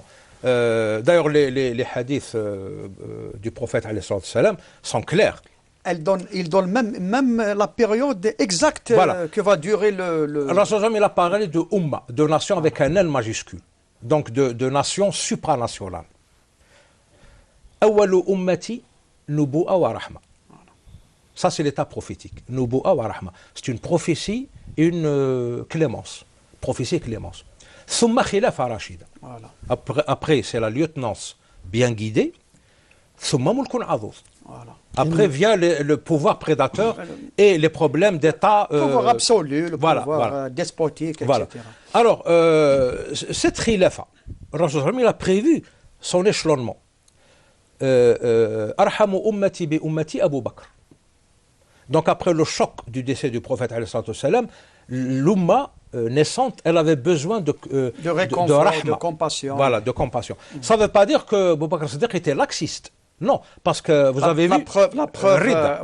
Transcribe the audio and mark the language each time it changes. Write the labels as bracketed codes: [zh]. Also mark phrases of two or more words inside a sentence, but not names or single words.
[fr] D'ailleurs, les hadiths du prophète [ar] عليه السلام [fr] sont clairs. Il donne même la période exacte que va durer le... Alors, il a parlé de umma, de nation avec un N majuscule. Donc de nation supranationale. [ar] أول أمتي نبوة ورحمة. [fr] Ça, c'est l'état prophétique. [ar] نبوة ورحمة. [fr] C'est une prophétie et une clémence. Prophétie et clémence. [ar] ثم خلافة راشدة. [fr] Après, c'est la lieutenance bien guidée. [ar] ثم ملك عضوض. [fr] Après vient le pouvoir prédateur et les problèmes d'État. Le pouvoir absolu, le pouvoir despotique, etc. Voilà. Alors, cette khilafa, Rasul a prévu son échelonnement. [ar] أرحم أمتي بأمتي أبو بكر. [fr] Donc, après le choc du décès du prophète, l'umma naissante, elle avait besoin de réconfort, rahma, de compassion. Voilà, de compassion. Ça ne veut pas dire que Abu Bakr Siddiq était laxiste. Non, parce que vous avez vu... La preuve,